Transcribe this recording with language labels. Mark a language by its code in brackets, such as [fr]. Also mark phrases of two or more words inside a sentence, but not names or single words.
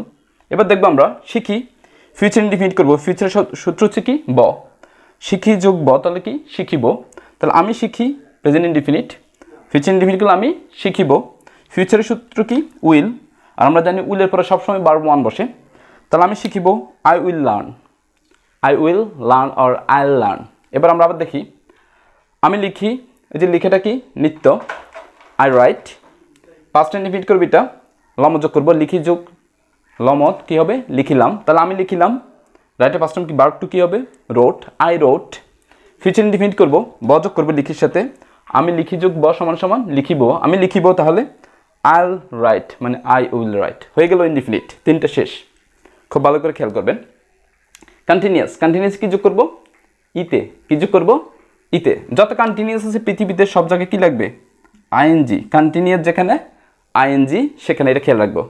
[bn] এবার দেখবো আমরা শিখি [en] future indefinite [bn] করবো। ফিউচারের সূত্র হচ্ছে কি ব, শিখি যোগ ব, তাহলে কি শিখিব। তাহলে আমি শিখি [en] present indefinite, future indefinite [bn] করলে আমি শিখিব। ফিউচারের সূত্র কি উইল, আর আমরা জানি উইলের পরে সবসময় [en] verb one [bn] বসে। তাহলে আমি শিখিব [en] I will learn, I will learn or I learn. [bn] এবার আমরা আবার দেখি আমি লিখি, এই যে লিখাটা কি নিত্য [en] I write. past indefinite [bn] করবি এটা লম যোগ করবো, লিখি যোগ লমত কি হবে লিখিলাম। তাহলে আমি লিখিলাম, রাইটের [en] past form [bn] কি [en] verb two [bn] কি হবে রোট, [en] I wrote. future indefinite [bn] করবো ব যোগ করবো লিখির সাথে, আমি লিখি যোগ ব সমান সমান লিখিব, আমি লিখিব। তাহলে [en] I'll write [bn] মানে [en] I will write, [bn] হয়ে গেল ইনডিফিনিট। তিনটা শেষ, খুব ভালো করে খেয়াল করবেন। কন্টিনিউয়াস, কন্টিনিউয়াস কি যোগ করবো ইতে, কি যোগ করবো ইতে। যত কন্টিনিউয়াস আছে পৃথিবীতে সব জায়গায় কি লাগবে আইএনজি। কন্টিনিউয়াস যেখানে আইএনজি সেখানে, এটা খেয়াল রাখবো।